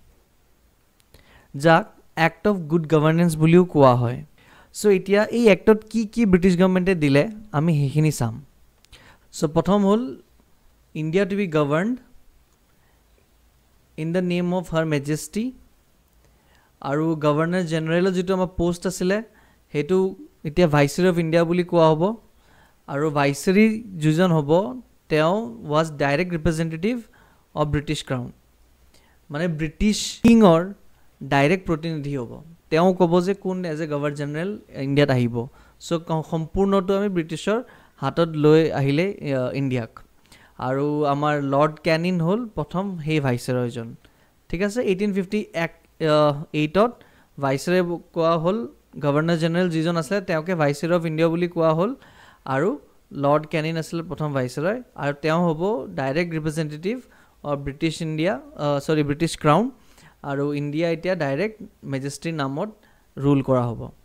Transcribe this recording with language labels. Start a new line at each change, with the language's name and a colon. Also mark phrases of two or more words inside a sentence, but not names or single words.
Assamese: যাক
English: Act of Good Governance
Assamese: বুলিও কোৱা হয় সো এতিয়া এই এক্টত কি
English: British Governmentে
Assamese: দিলে আমি হেখিনি চাম সো প্ৰথম হল
English: India to be governed in the name of her majesty
Assamese: আৰু
English: Governor Generalৰ
Assamese: যেটো আমাৰ পোষ্ট আছিল হেতু এতিয়া
English: Viceroy of India
Assamese: বুলি কোৱা হ'ব আৰু ভাইসৰয় জুজন হ'ব তেও
English: was direct representative of British crown
Assamese: মানে
English: British kingৰ direct
Assamese: প্ৰতিনিধি হ'ব তেও ক'ব যে কোন
English: as a Governor General
Assamese: ইণ্ডিয়াত আহিব সো সম্পূৰ্ণটো আমি ব্ৰিটিছৰ হাতত লৈ আহিলে ইণ্ডিয়াক আৰু আমাৰ লৰ্ড ক্যানিং হল প্ৰথম হে ভাইসৰয়জন ঠিক আছে 1858 ত ভাইসৰয় কোৱা হল
English: Governor General
Assamese: যিজন আছিল তেওঁকে
English: Viceroy of India
Assamese: বুলি কোৱা হল আৰু লৰ্ড ক্যানিং আছিল প্ৰথম ভাইসৰয় আৰু তেওঁ হ'ব
English: direct representative of British India British Crown
Assamese: আৰু ইণ্ডিয়া এতিয়া
English: direct majesty
Assamese: নামত ৰুল কৰা হ'ব